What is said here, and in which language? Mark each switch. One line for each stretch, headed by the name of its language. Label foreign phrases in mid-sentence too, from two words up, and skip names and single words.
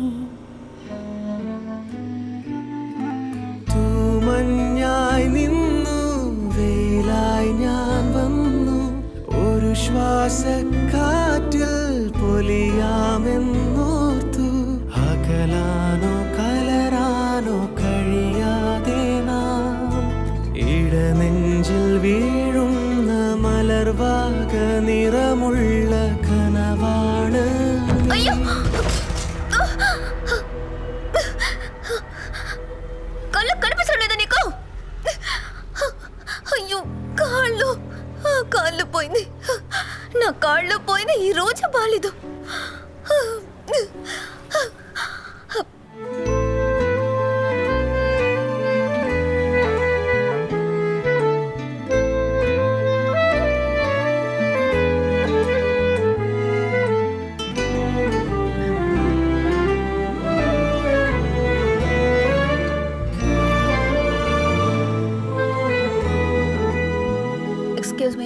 Malayalam: തൂമഞ്ഞായി നിന്നു വേലായി ഞാൻ വന്നു ഒരു ശ്വാസക്കാറ്റിൽ പൊലിയാമെന്നോർത്തു. അകലാനോ കലരാനോ കഴിയാതെ നാം ഇടനെഞ്ചിൽ വീഴുന്ന മലർവാക നിറമുള്ള കനവാണ്.
Telugu: అయ్యో, కళ్ళు కనిపించలేదా నీకు? అయ్యో కాళ్ళు పోయింది. నా కాళ్ళు పోయింది. ఈ రోజు బాలేదు.
English: excuse me,